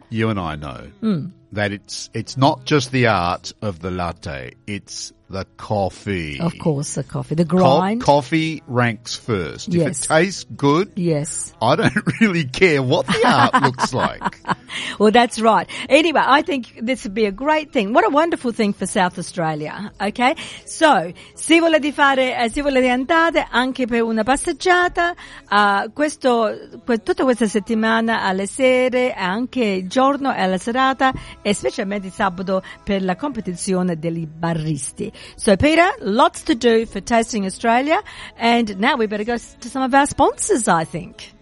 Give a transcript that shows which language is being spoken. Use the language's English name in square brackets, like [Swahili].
[English] You and I know that it's not just the art of the latte. It's the coffee. Of course, the coffee. The grind. Coffee ranks first. Yes. If it tastes good, yes. I don't really care what the art looks like. Well, that's right. Anyway, I think this would be a great thing. What a wonderful thing for South Australia. Okay? So, [Italian] se volete andare anche per una passeggiata, tutta questa settimana alle sere, anche giorno e alla serata, e specialmente sabato per la competizione degli baristi. [English] So, Peter, lots to do for Tasting Australia, and now we better go to some of our sponsors, I think.